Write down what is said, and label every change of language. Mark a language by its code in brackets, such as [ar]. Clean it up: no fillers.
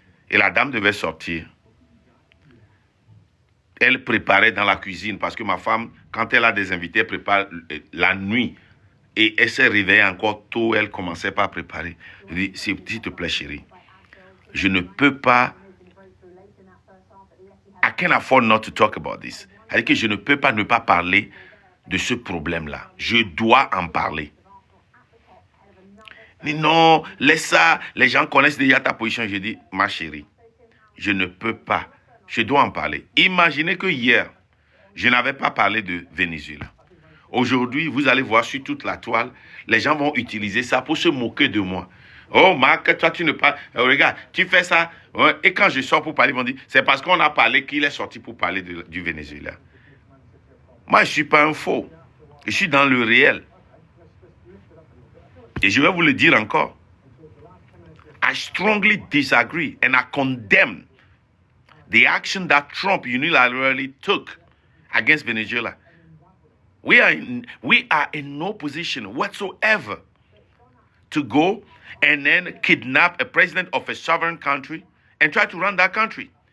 [fr] Et la dame devait sortir. Elle préparait dans la cuisine parce que ma femme, quand elle a des invités, elle prépare la nuit. Et elle s'est réveillée encore tôt, elle commençait pas à préparer. Je dis, s'il te plaît, chérie, je ne peux pas... [en] I can't afford not to talk about this. [fr] C'est-à-dire que je ne peux pas ne pas parler de ce problème-là. Je dois en parler. dit non, laisse ça, les gens connaissent déjà ta position. Je dis, ma chérie, je ne peux pas, je dois en parler. Imaginez que hier, je n'avais pas parlé de Venezuela. Aujourd'hui, vous allez voir sur toute la toile, les gens vont utiliser ça pour se moquer de moi. Oh, Marc, toi, tu ne parles... regarde, tu fais ça. Ouais, et quand je sors pour parler, ils vont dire, c'est parce qu'on a parlé qu'il est sorti pour parler du Venezuela. Moi, je ne suis pas un faux. Je suis dans le réel. Et je vais vous le dire encore. [en] I strongly disagree and I condemn the action that Trump unilaterally took against Venezuela. We are in no position whatsoever to go and then kidnap a president of a sovereign country and try to run that country.